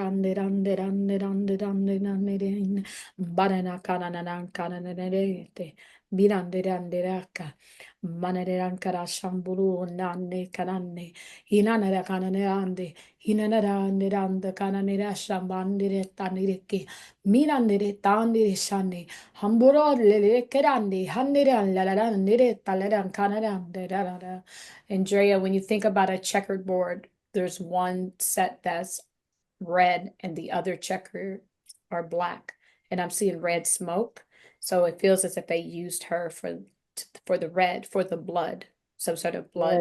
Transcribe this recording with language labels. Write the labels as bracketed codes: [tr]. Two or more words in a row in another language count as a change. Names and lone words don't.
[en] Nirandirandirandirandirandirandiran Banana Cananan Cananete Mirandirandiraka Manerankara Shamburu Nani Canane Hinanara Cananerandi Hinanarandiranda Cananera Shambandire Taniriki Mirandire Tandiri Shani Hamburo lele kerande handiran la la la nere talaran kanaran da da da da. Andrea, when you think about a checkered board, there's one set that's red and the other checker are black. And I'm seeing red smoke. So it feels as if they used her for the red, for the blood, some sort of blood